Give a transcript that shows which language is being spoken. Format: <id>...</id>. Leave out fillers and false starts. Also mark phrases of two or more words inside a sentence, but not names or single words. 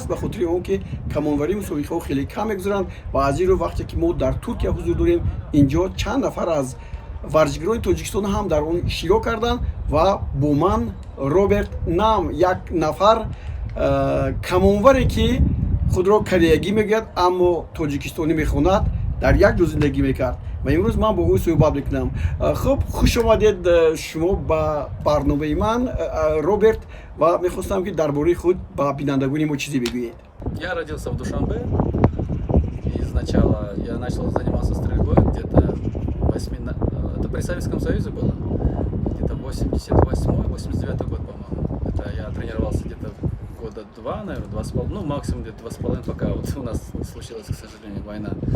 <tg>Ба хотири он ки камонварӣ мусобиқаҳо хеле кам мегузаранд ва аз ин рӯ вақте ки мо дар Туркия ҳузур дорем, инҷо чанд нафар аз варзишгарони Тоҷикистон ҳам дар он иштирок карданд ва бо ман Роберт Нам, як нафар камонваре ки худро кореягӣ мегӯяд, аммо тоҷикистонӣ мехонад, дар як ҷо зиндагӣ мекард ва имрӯз ман бо ӯ суҳбат мекунам. хуб, хуш омадед шумо ба барномаи ман, Роберт, ва мехостам ки дар бораи худ ба бинандагони мо чизе бигӯед.</tg> <ru>Я родился в Душанбе. Изначально я начал заниматься стрельбой где-то это при Советском Союзе было, где-то 88-89 год, по-моему. Это я тренировался где-то года 2, наверное, 2,5, ну максимум где-то 2,5, пока вот у нас случилась, к сожалению, война.</ru>